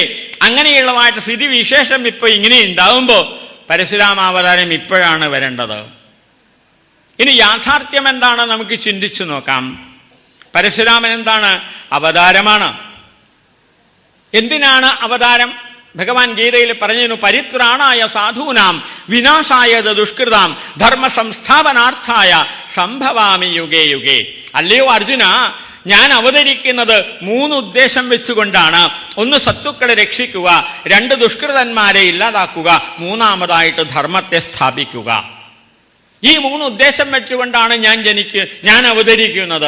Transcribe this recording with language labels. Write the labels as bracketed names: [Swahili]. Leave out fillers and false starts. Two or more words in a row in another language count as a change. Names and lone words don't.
[Malayalam] അങ്ങനെയുള്ളതായിട്ട് സ്ഥിതി വിശേഷം ഇപ്പൊ ഇങ്ങനെ ഉണ്ടാവുമ്പോ പരശുരാമാവതാരം ഇപ്പോഴാണ് വരേണ്ടത്. ഇനി യാഥാർത്ഥ്യം എന്താണ് നമുക്ക് ചിന്തിച്ചു നോക്കാം. പരശുരാമൻ എന്താണ്? അവതാരമാണ്. എന്തിനാണ് അവതാരം? ഭഗവാൻ ഗീതയിൽ പറഞ്ഞു, [Sanskrit] പരിത്രാണായ സാധൂനാം വിനാശായ ദുഷ്കൃതാം ധർമ്മ സംസ്ഥാപനാർത്ഥായ സംഭവാമി യുഗേ യുഗേ. [Malayalam] അല്ലയോ അർജുന, ഞാൻ അവതരിക്കുന്നത് 3 ഉദ്ദേശം വെച്ചുകൊണ്ടാണ്. 1 സത്തുക്കളെ രക്ഷിക്കുക, 2 ദുഷ്കൃതന്മാരെ ഇല്ലാതാക്കുക, 3ാമതായിട്ട് ധർമ്മത്തെ സ്ഥാപിക്കുക. ഈ 3 ഉദ്ദേശം വെച്ചുകൊണ്ടാണ് ഞാൻ അവതരിക്കുന്നത്.